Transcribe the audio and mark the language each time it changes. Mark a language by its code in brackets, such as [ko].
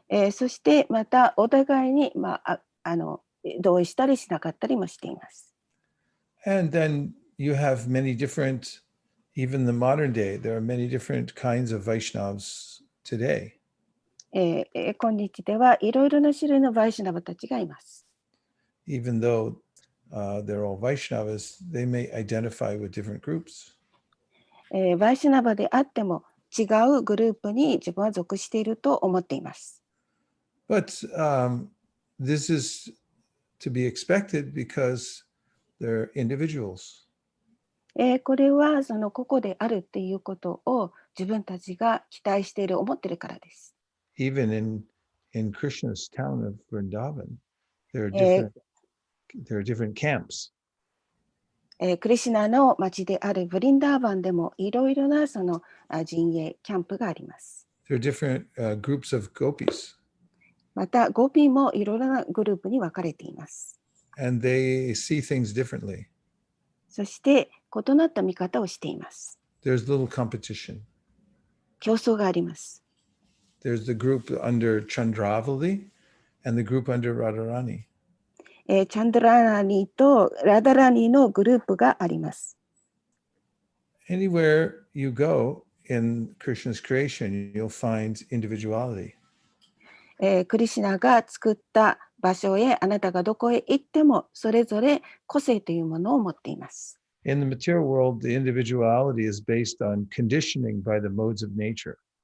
[ja] そしてまたお互いに、同意したりしなかったりもしています。 [en] And then you have many different, even the modern day, there are many different kinds of Vaishnavas today. [ja] 今日ではいろいろな種類のバイシュナバたちがいます。 [en] even though they're all Vaishnavas, they may identify with different groups. [ja] バイシュナバであっても違うグループに自分は属していると思っています。 [en] But this is to be expected because they're individuals. [ja] これはその個々であるっていうことを自分たちが期待している、思っているからです。 [en] Even in Krishna's town of Vrindavan, there are え different camps. [ja] クリシュナの町であるブリンダーバンでもいろいろなその陣営、キャンプがあります。 [en] There are different groups of gopis, [ja] また、ゴピーもいろいろなグループに分かれています。 [en] and they see things differently. [ja] そして、異なった見方をしています。 [en] There's little competition. [ja] 競争があります。 [en] There's the group under Chandravali and the group under Radharani. [ja] チャンドラーナニとラダラニのグループがあります。 [en] Anywhere you go in Krishna's creation, you'll find individuality. [ja] クリシュナが作った場所へあなたがどこへ行ってもそれぞれ個性というものを持っています。 [en] In the material world, the individuality is based on conditioning by the modes of nature.